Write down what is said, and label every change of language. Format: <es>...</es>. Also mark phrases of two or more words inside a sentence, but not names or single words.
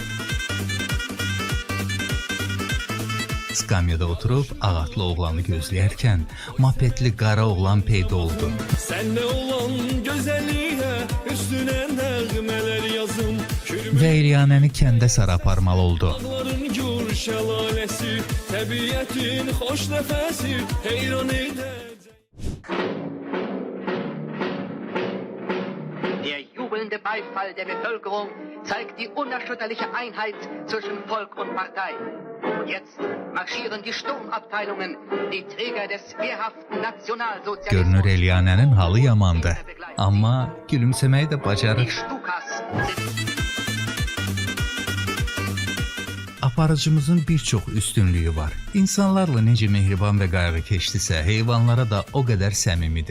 <az>Skamyada oturub ağatlı oğlanı gözləyərkən mopedli qara oğlan peyda oldu. Sən nə olan gözəlliyə üstünə nəğmələr yazım. Və Eliyanəni kəndə sarı aparmalı oldu. Dağların gür şəlaləsi, təbiətin xoş nəfəsi heyran edəcək.</az> <de>Der jubelnde Beifall der Bevölkerung zeigt die unerschütterliche Einheit zwischen Volk und Partei. Jetzt marschieren die Sturmabteilungen, die Träger des wehrhaften Nationalsozialismus.</de> <az>Görünür Eliyanənin halı yamandı, amma gülümsəməyi də bacarır. Aparıcımızın bir çox üstünlüyü var. İnsanlarla necə mehriban və qayğıkeşlisə, heyvanlara da o qədər səmimidir.</az>